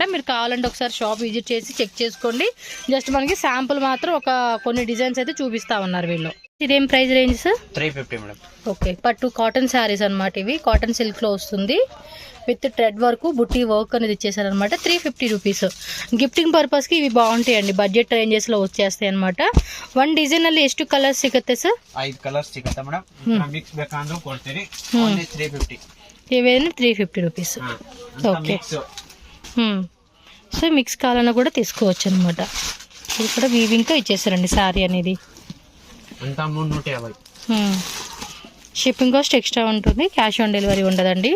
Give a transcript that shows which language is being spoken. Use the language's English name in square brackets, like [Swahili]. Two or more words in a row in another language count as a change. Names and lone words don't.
[Telugu] మీరు కావాలంటే ఒకసారి [English] shop visit [Telugu] చేసి చెక్ చేసుకోండి. జస్ట్ మనకి శాంపుల్ మాత్రం కొన్ని డిజైన్స్ అయితే చూపిస్తా ఉన్నారు వీళ్ళు. ఇదేం [English] price range [Telugu] సార్? 350 మేడం. ఓకే, పట్టు [English] cotton sarees [Telugu] అనమాట. ఇవి [English] cotton silk [Telugu] లో వస్తుంది, [English] with thread work, [Telugu] బుట్టి వర్క్ అనేది ఇచ్చేసారనమాట. [English] 350 రూపీస్. gifting purpose [Telugu] కి ఇవి బాగుంటాయండి, [English] budget ranges [Telugu] లో వచ్చేస్తాయి అనమాట. [Kannada] 1 ಡಿಸೈನ್ ಅಲ್ಲಿ ಎಷ್ಟು ಕಲರ್ಸ್ ಸಿಗುತ್ತೆ ಸರ್? 5 ಕಲರ್ಸ್ ಸಿಗುತ್ತೆ ಮೇಡಮ್. ಮಿಕ್ಸ್ ಬೇಕಂದ್ರೂ ಕೊಡ್ತೀರಿ. ಓನ್ಲಿ 350. [Telugu] ఏవైనా 350 రూపీస్. [English] okay, so [Telugu] మిక్స్ కావాలన్నా కూడా తీసుకోవచ్చు అనమాట. ఇది కూడా వీవింగ్తో ఇచ్చేసారండి శారీ అనేది. [English] shipping cost extra [Telugu] ఉంటుంది, [English] cash on delivery [Telugu] ఉండదండి.